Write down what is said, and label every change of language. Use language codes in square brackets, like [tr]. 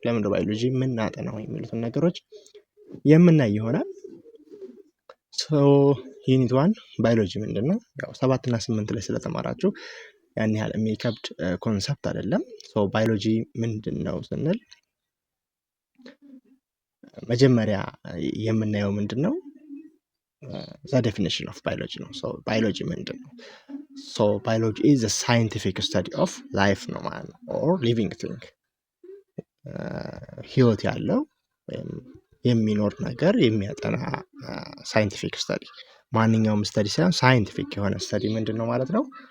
[am] ለምን ነው ባዮሎጂ የምናጠናው? የሚሉትን ነገሮች የምናይ ይሆናል። ዩኒት 1 ባዮሎጂ ምንድን ነው? ያው 7 እና 8 ላይ ስለተማራችሁ ያን ያህል የሚከብድ ኮንሰፕት አይደለም። ባዮሎጂ ምንድን ነው ስንል መጀመሪያ የምናየው ምንድን ነው? [en] the definition of biology ነው። biology [am] ምንድን ነው? [en] biology is the scientific study of life [am] ነው ማለት ነው [en] or living thing [am] ህይወት ያለው ወይም የሚኖር ነገር የሚያጠና ሳይንቲፊክ ስተዲ። ማንኛውም ስተዲ ሳይሆን ሳይንቲፊክ የሆነ ስተዲ ምንድን ነው ማለት ነው?